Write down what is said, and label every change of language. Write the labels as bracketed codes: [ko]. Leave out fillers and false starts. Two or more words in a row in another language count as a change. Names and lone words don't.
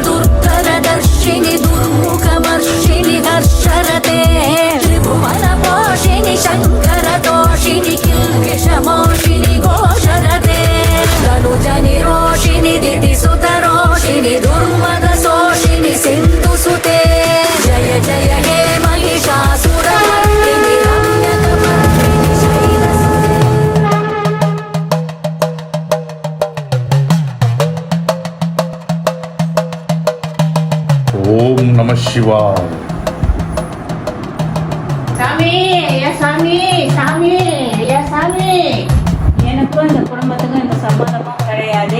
[sa] दुर्धरदर्शिनि दुर्मुखमर्षिणि हर्षरते त्रिभुवनपोषिणि शङ्करतोषिणि किल्बिषमोषिणि घोषरते तनुजनिरोषिणि दितिसुतरोषिणि दुर्मदशोषिणि सिन्धुसुते जय जय हे महिषासुरमर्दिनि रम्यकपर्दिनि शैलसुते। [ta] ஓம் நம சிவாய். சாமி, ஐயா சாமி, சாமி, ஐயா சாமி. எனக்கும் இந்த குடும்பத்துக்கும் இந்த சம்பந்தமும் கிடையாது.